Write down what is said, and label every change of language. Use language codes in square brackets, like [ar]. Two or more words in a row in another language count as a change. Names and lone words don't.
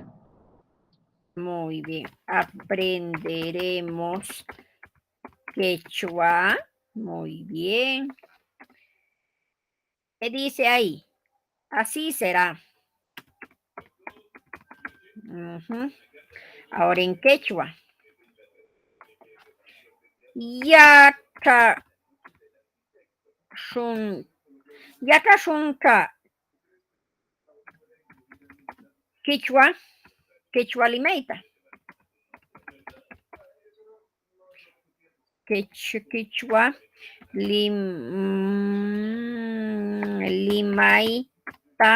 [es] Muy bien. Aprenderemos quechua. Muy bien. ¿Qué dice ahí? Así será. Ahora en quechua. [qu] Yaka shunka. [es] Quechua. Quechua limeita. Quechua limaita.